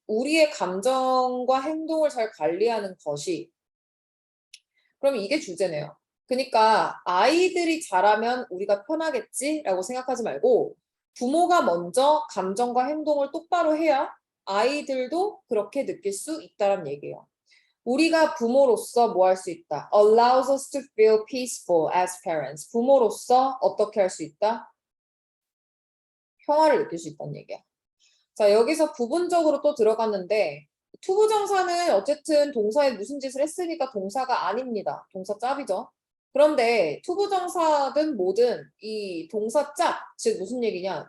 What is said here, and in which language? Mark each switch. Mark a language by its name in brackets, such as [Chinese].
[Korean] 우리의 감정과 행동을 잘 관리하는 것이. 그럼 이게 주제네요. 그러니까 아이들이 잘하면 우리가 편하겠지라고 생각하지 말고 부모가 먼저 감정과 행동을 똑바로 해야 아이들도 그렇게 느낄 수 있다는 얘기예요. 우리가 부모로서 뭐 할 수 있다? [English] Allows us to feel peaceful as parents. [Korean] 부모로서 어떻게 할 수 있다? 평화를 느낄 수 있다는 얘기야. 자, 여기서 부분적으로 또 들어갔는데 투부정사는 어쨌든 동사에 무슨 짓을 했으니까 동사가 아닙니다. 동사 짭이죠. 그런데 투부정사든 뭐든 이 동사 짭, 즉 무슨 얘기냐?